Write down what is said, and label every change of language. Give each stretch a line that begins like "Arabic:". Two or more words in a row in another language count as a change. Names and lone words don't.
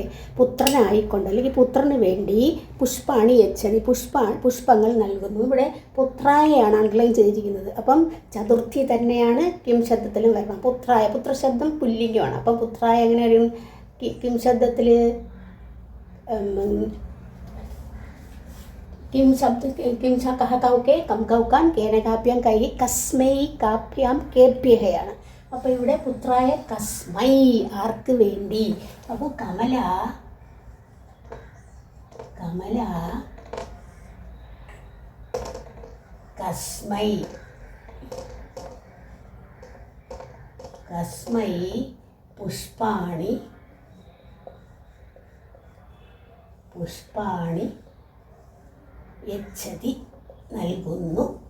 Malayalam: പുത്രനായിക്കൊണ്ട് അല്ലെങ്കിൽ പുത്രന് വേണ്ടി
Sanskrit: പുഷ്പാണി യച്ഛതി.
Malayalam: പുഷ്പങ്ങൾ നൽകുന്നു. ഇവിടെ പുത്രായാണ് അണ്ടർലൈൻ ചെയ്തിരിക്കുന്നത്. അപ്പം ചതുർത്ഥി തന്നെയാണ് കിം ശബ്ദത്തിലും വരണം. പുത്രായ, പുത്രശബ്ദം പുല്ലിംഗമാണ്. അപ്പം പുത്രായ എങ്ങനെ വരും? കിം ശബ്ദത്തിൽ
Sanskrit: किम शब्द किम कह कौके कम कौकान केन काप्यां कई कस्मै काप्यां केभ्यहയാണ്.
Malayalam: അപ്പോൾ ഇവിടെ
Sanskrit: പുത്രായ കസ്മൈ,
Malayalam: ആർക്ക് വേണ്ടി?
Sanskrit: അപ്പോൾ കമല കസ്മൈ പുഷ്പാണി യച്ഛതി നൽകുന്നു.